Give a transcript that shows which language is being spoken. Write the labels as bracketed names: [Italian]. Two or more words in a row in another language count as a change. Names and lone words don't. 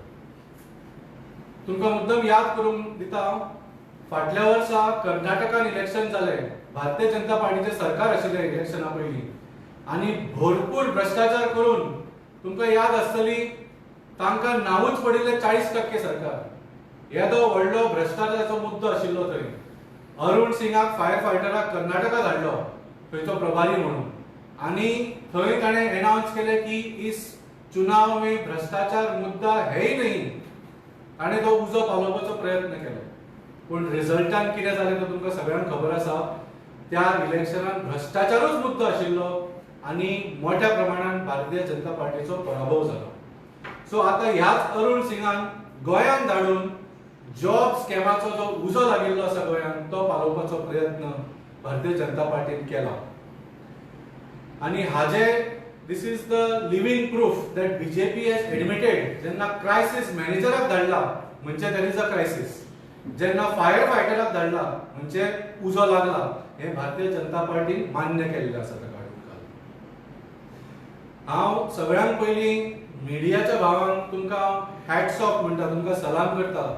[Konkani] तुमकां मुद्दम याद करूंक दिता, फाटल्या वर्सा कर्नाटकान इलेक्शन जाले, भारतीय जनता पार्टीचे सरकार आशिल्ले इलेक्शना पयलीं, आनी भरपूर भ्रष्टाचार करून तुमकां याद आसतली तांकां नांवूच पडिल्ले 40% सरकार. येदो व्हडलो भ्रष्टाचाराचो मुद्दो आशिल्लो थंय. अरुण सिंगाक फायर फायटराक कर्नाटका धाडलो थंयचो प्रभारी म्हणून. आनी थंय ताणें अनाउन्स केलें की [Hindi] इस चुनाव में भ्रष्टाचार मुद्दा है ही नहीं. [Konkani] ताणें तो उजो पालोवपाचो प्रयत्न केलो. पूण रिजल्टान कितें जालें तो तुमकां सगळ्यांक खबर आसा. त्या इलेक्शनान भ्रष्टाचारूच मुद्दो आशिल्लो आनी मोठ्या प्रमाणान भारतीय जनता पार्टीचो पराभव जालो. सो आतां ह्याच अरुण सिंगान गोंयांत धाडून जॉब स्कॅमाचो जो उजो लागिल्लो आसा गोंयांत तो पालोवपाचो प्रयत्न भारतीय जनता पार्टीन केला. आणि हाजे [English] this is the living proof that BJP has admitted. [Konkani] जेन्ना क्रायसिस मॅनेजराक धाडला म्हणजे [English] there is a crisis, [Konkani] जेन्ना फायर फायटराक धाडला म्हणजे उजो लागला, हे भारतीय जनता पार्टीन मान्य केल्लें आसा. हांव सगळ्यांत पयलीं मिडियाच्या भावांक तुमकां [English] hats off [Konkani] म्हणटा, तुमकां सलाम करता.